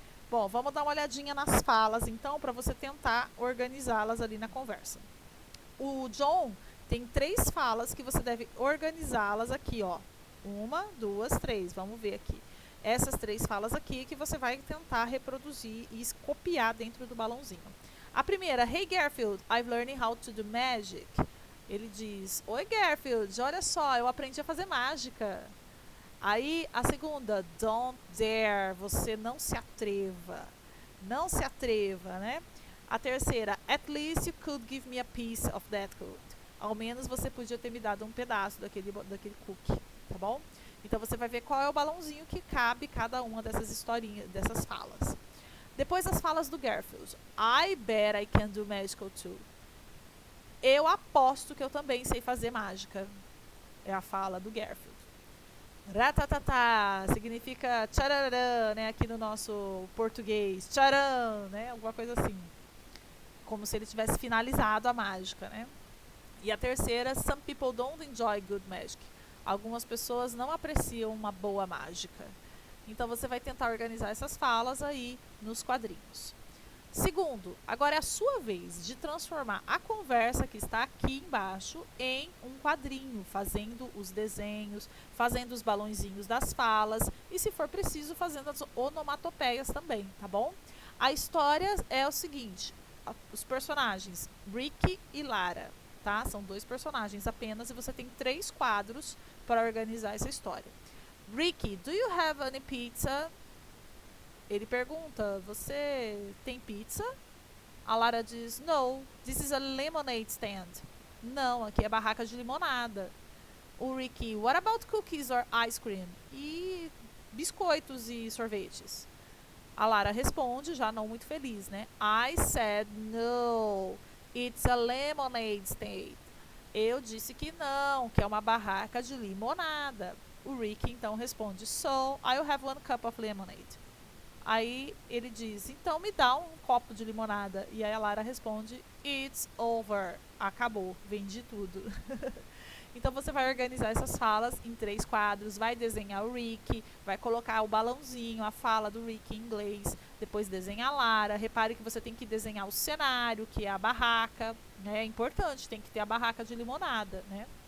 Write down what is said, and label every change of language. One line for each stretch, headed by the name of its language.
Portuguese: Bom, vamos dar uma olhadinha nas falas, então, para você tentar organizá-las ali na conversa. O John tem 3 falas que você deve organizá-las aqui, ó. 1, 2, 3. Vamos ver aqui. Essas 3 falas aqui que você vai tentar reproduzir e copiar dentro do balãozinho. A primeira,
English: Hey Garfield, I've learned how to do magic.
Portuguese: Ele diz, Oi Garfield, olha só, eu aprendi a fazer mágica. Aí a segunda,
English: don't dare,
Portuguese: você não se atreva. Não se atreva, né? A terceira,
English: at least you could give me a piece of that cookie.
Portuguese: Ao menos você podia ter me dado um pedaço daquele cookie, tá bom? Então você vai ver qual é o balãozinho que cabe cada uma dessas historinhas, dessas falas. Depois as falas do Garfield.
English: I bet I can do magical too.
Portuguese: Eu aposto que eu também sei fazer mágica. É a fala do Garfield. Ratatata significa tchararã, né? Aqui no nosso português. Tcharam, né? Alguma coisa assim. Como se ele tivesse finalizado a mágica, né? E a terceira,
English: some people don't enjoy good magic.
Portuguese: Algumas pessoas não apreciam uma boa mágica. Então você vai tentar organizar essas falas aí nos quadrinhos. Segundo, agora é a sua vez de transformar a conversa que está aqui embaixo em um quadrinho, fazendo os desenhos, fazendo os balãozinhos das falas e, se for preciso, fazendo as onomatopeias também, tá bom? A história é o seguinte, os personagens Ricky e Lara, tá? São 2 personagens apenas e você tem 3 quadros para organizar essa história.
English: Ricky, do you have any pizza?
Portuguese: Ele pergunta, você tem pizza? A Lara diz,
English: no, this is a lemonade stand.
Portuguese: Não, aqui é barraca de limonada. O Ricky,
English: what about cookies or ice cream?
Portuguese: E biscoitos e sorvetes? A Lara responde, já não muito feliz, né?
English: I said no, it's a lemonade stand.
Portuguese: Eu disse que não, que é uma barraca de limonada. O Ricky então responde,
English: so I'll have 1 cup of lemonade.
Portuguese: Aí ele diz, então me dá um copo de limonada. E aí a Lara responde,
English: it's over.
Portuguese: Acabou, vendi tudo. Então você vai organizar essas falas em 3 quadros, vai desenhar o Ricky, vai colocar o balãozinho, a fala do Ricky em inglês, depois desenha a Lara. Repare que você tem que desenhar o cenário, que é a barraca, né? É importante, tem que ter a barraca de limonada, né?